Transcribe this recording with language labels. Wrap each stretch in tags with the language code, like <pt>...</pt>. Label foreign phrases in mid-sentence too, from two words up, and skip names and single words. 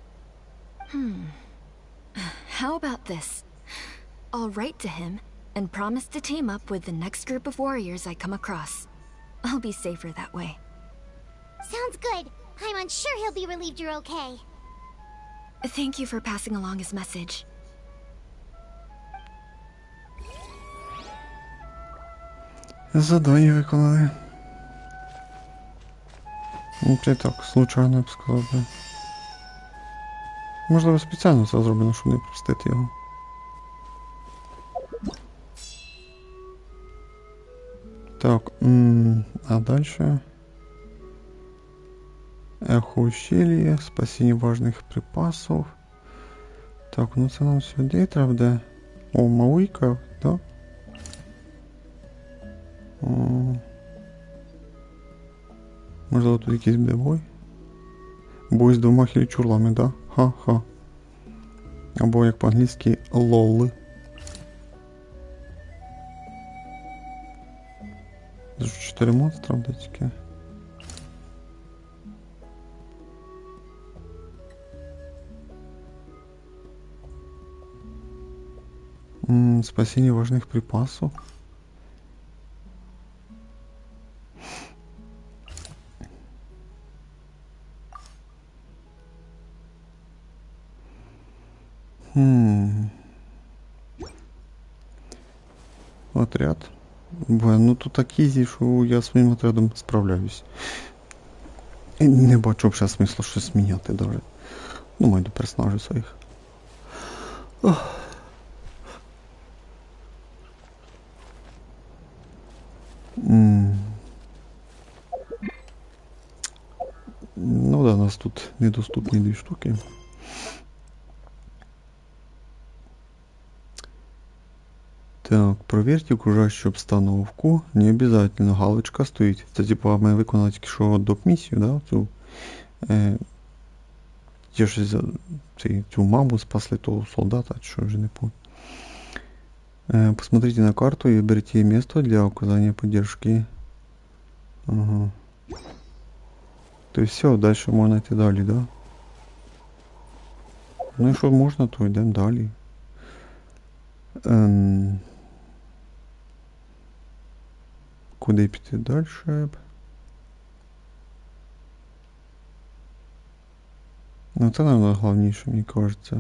<en>How about this? I'll write to him and promise to team up with the next group of warriors I come across. I'll be safer that way. Sounds good. I'm unsure he'll be relieved you're okay. Thank you for passing along his message.</en> <uk>Задання виконали. Ну, це так, случайно, я б сказав би. Можливо, спеціально це зроблено, щоб не пропустити його. Так, а дальше...</uk> <ru>Эхо ущелья, спасение важных припасов.</ru> <uk>Так, ну це нам сюди треба де. О, Мауїка, да? О. Можливо, тут якийсь буде бой? Бой з двома хілічурлами, да? Ха-ха. Або як по-англійськи LOL. Це ж 4 монстра буде тільки.</uk> <ru>Спасение важных припасов. Отряд.</ru> <uk>Ну тут так ізі, що я своїм отрядом справляюсь. І не бачу взагалі смислу щось міняти даже. Ну, маю до персонажів своїх. Ох. Ну да, у нас тут недоступні 2 штуки. Так,</uk> <ru>проверьте окружающую обстановку. Не обязательно,</ru> <uk>галочка стоїть. Це типа ми виконали тільки що доп-місію, да? Цю маму спасли того солдата, що вже не помню.</uk> <ru>Посмотрите на карту и выберите место для оказания поддержки. Ага. То есть все, дальше можно идти далі, да?</ru> <uk>Ну і що можна, то йдемо далі. Куди піти далі? Ну це, наверное, головніше, мені кажеться.</uk>